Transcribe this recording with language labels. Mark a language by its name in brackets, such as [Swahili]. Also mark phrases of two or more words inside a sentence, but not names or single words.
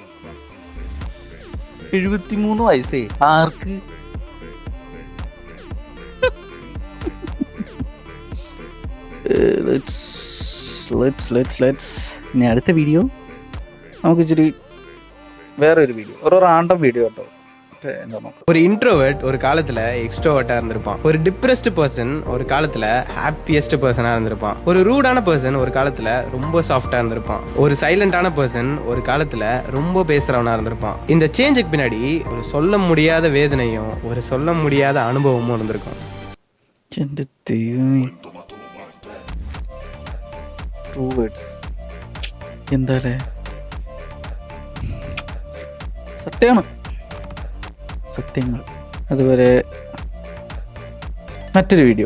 [Malayalam] 73 വയസ്സേ ആർക്ക്? ഇനി അടുത്ത വീഡിയോ നമുക്ക് ഇച്ചിരി വേറൊരു വീഡിയോ, ഒരു റാൻഡം വീഡിയോ കേട്ടോ. എന്താ നോക്കാം. [Tamil] ஒரு இன்ட்ரோவர்ட் ஒரு காலத்துல எக்ஸ்ட்ரோவர்ட்டா இருந்திருப்பான். ஒரு [English] depressed person [Tamil] ஒரு காலத்துல [English] happiest person [Tamil] இருந்திருப்பான். ஒரு ரூடான பர்சன் ஒரு காலத்துல ரொம்ப சாஃப்டா இருந்திருப்பான். ஒரு சைலண்டான பர்சன் ஒரு காலத்துல ரொம்ப பேசுறவனா இருந்திருப்பான். இந்த சேஞ்சுக்கு பின்னாடி ஒரு சொல்ல முடியாத வேதனையும் ஒரு சொல்ல முடியாத அனுபவமும் இருந்திருக்கும். [Malayalam] എന്റെ ദൈവമേ, [English] true words. [Malayalam] എന്താല്ലേ, സത്യമാണ്, സത്യങ്ങൾ. അതുപോലെ മറ്റൊരു വീഡിയോ.